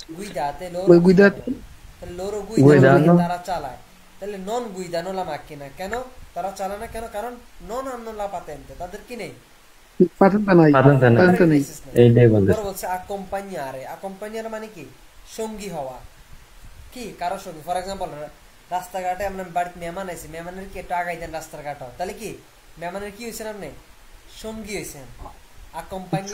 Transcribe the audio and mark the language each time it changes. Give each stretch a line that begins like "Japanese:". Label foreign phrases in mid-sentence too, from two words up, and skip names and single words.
Italian: Voi guidate. guidano, তাহলে loro Guidano.
Bangla: guidano তারা চালায়, তাহলে
Italian: non guidano la macchina,
Bangla: কেন তারা চালে না কেন?
Italian: কারণ নন hanno la patente,
Bangla: তাদের কি নেই, পাঠানটা নাই, পাঠানটা নাই। পাঠানটা নেই। লাইসেন্স নেই। এইটাই বলতেছে। পরে বলছে accompagnare, accompagnare মানে কি সঙ্গী হওয়া, কি কারো সঙ্গী।
English: for example
Bangla: রাস্তাঘাটে আমরা বাড়িতে মেহমান আইছি, মেহমানের কি একটু আগাই দেন রাস্তার ঘাট, তাহলে কি মেহমানের কি হয়েছেন, আপনি সঙ্গী হয়েছেন, accompagnare